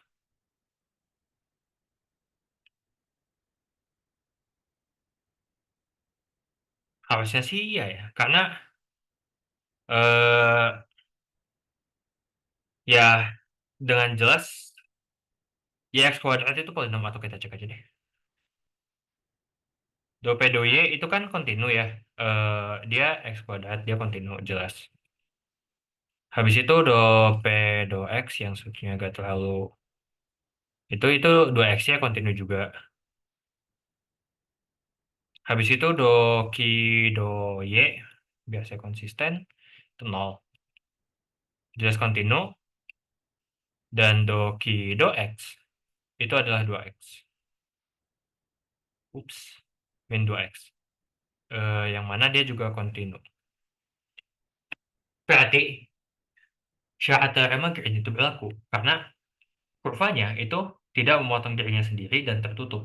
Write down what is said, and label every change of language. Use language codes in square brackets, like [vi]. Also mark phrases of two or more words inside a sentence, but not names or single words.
[id] Harusnya sih iya ya, karena eh, ya dengan jelas y x kuadrat itu polinom, atau kita cek aja deh. Do P do Y itu kan kontinu ya. Dia X kuadrat, dia kontinu, jelas. Habis itu do P do X yang sebetulnya agak terlalu... Itu do X-nya kontinu juga. Habis itu do Q do Y, biasa konsisten, itu 0. Jelas kontinu. Dan do Q do X, itu adalah 2X. Ups, min 2X. Yang mana dia juga kontinu. Berarti syarat teorema Green itu berlaku karena kurvanya itu tidak memotong dirinya sendiri dan tertutup.